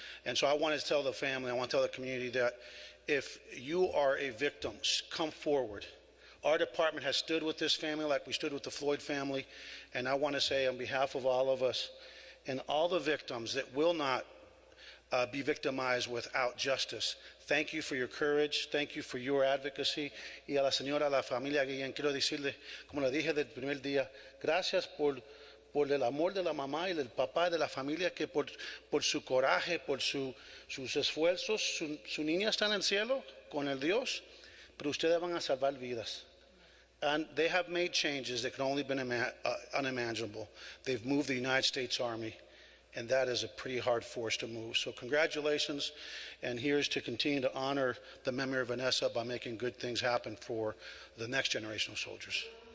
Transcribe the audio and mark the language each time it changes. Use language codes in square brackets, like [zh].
[en] And so I want to tell the family, I want to tell the community that if you are a victim, come forward. Our department has stood with this family like we stood with the Floyd family. And I want to say on behalf of all of us and all the victims that will not be victimized without justice, thank you for your courage. Thank you for your advocacy. [es] Y a la señora, la familia Guillen, quiero decirle, como le dije desde el primer día, gracias por el amor de la mamá y del papá, de la familia, que por su coraje, por sus esfuerzos, su niña está en el cielo con el Dios, pero ustedes van a salvar vidas. [en] And they have made changes that could only have been unimaginable. They've moved the United States Army, and that is a pretty hard force to move. So congratulations, and here's to continue to honor the memory of Vanessa by making good things happen for the next generation of soldiers.